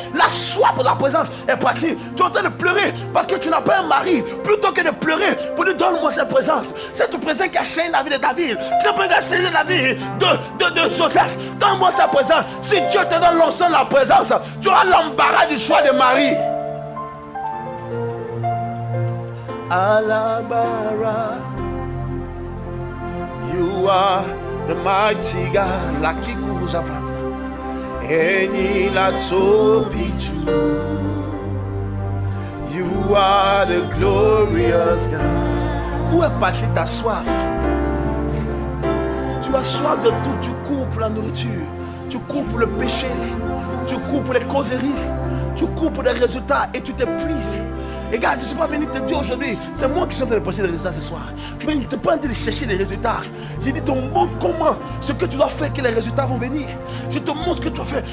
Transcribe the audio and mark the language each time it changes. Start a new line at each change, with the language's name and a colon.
French: La soif pour la présence est partie. Tu es en train de pleurer parce que tu n'as pas un mari. Plutôt que de pleurer pour lui donner cette présence. Cette présence qui a changé la vie de David, cette présence qui a changé la vie de Joseph. Donne-moi sa présence. Si Dieu te donne l'onction de la présence, tu auras l'embarras du choix de Marie.
English: Alabara, you are the mighty God. La kiku zapanda. Eni la topichu. You are the glorious God.
French: Où est partie ta soif? Tu as soif de tout, tu cours pour la nourriture, tu cours pour le péché, tu cours pour les causeries, tu cours pour des résultats et tu t'épuises. Et gars, je ne suis pas venu te dire aujourd'hui, c'est moi qui suis en train de passer des résultats ce soir. Mais je ne t'ai pas dit de chercher des résultats. J'ai dit, te montre comment, ce que tu dois faire, que les résultats vont venir. Je te montre ce que tu dois faire.